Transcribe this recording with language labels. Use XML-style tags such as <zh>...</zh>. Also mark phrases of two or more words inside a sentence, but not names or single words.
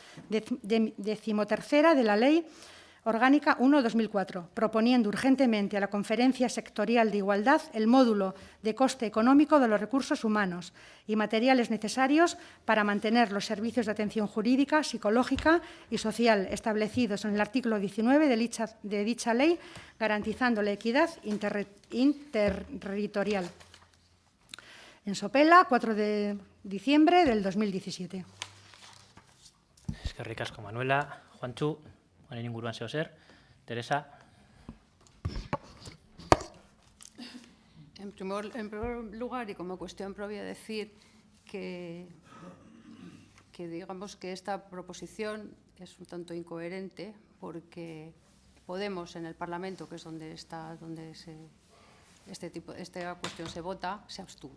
<es>13ª de la Ley Orgánica 1/2004, proponiendo urgentemente a la Conferencia Sectorial de Igualdad el módulo de coste económico de los recursos humanos y materiales necesarios para mantener los servicios de atención jurídica, psicológica y social establecidos en el artículo 19 de dicha ley, garantizando la equidad interterritorial. En Sopela, 4 de diciembre del 2017.</es> <eu>Eskerrik asko, Manuela. Juantxu, honen inguruan zeo zer. Teresa.</eu> <es>En primer lugar, y como cuestión propia, decir que digamos que esta proposición es un tanto incoherente porque Podemos en el Parlamento, que es donde esta cuestión se vota, se abstuvo.</es>